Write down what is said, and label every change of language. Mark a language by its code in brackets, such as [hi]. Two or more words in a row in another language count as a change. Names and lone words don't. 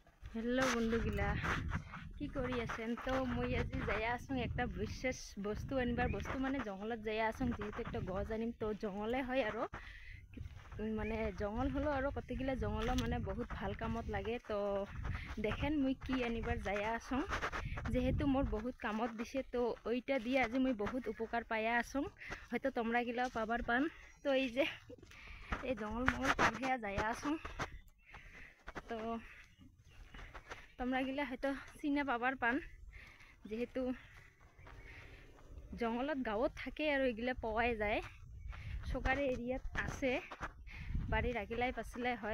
[rkt] हेलो बंधुगिला কি কৰি আছেন তো মই আজি যাই আছো একটা বিশেষ বস্তু আনিবার বস্তু মানে জঙ্গলত যাই আছো যেহেতু একটা গছ আনিম তো জঙ্গলে হয় আর মানে জঙ্গল হলো আর কতগুলা জঙ্গল মানে বহুত ভাল কামত লাগে তো দেখেন মই কি আনিবার যাই আছো যেহেতু মোর বহুত কামত দিছে তো ওইটা দিয়ে আজি মই বহুত উপকার পাইয়া আছো হয়তো তোমরা গিলাও পাবার পান তো এই যে এই জঙ্গল মঙ্গল পার হইয়া যাই আছো তো তোমরা গিলা হয়তো চিনা পাবার পান যেহেতু জঙ্গলত গাঁৱত থাকে আর এগুলা পাওয়াই যায় সরকারি এরিয়াত আছে বাড়ির আগিলাই পাছিলাই হয়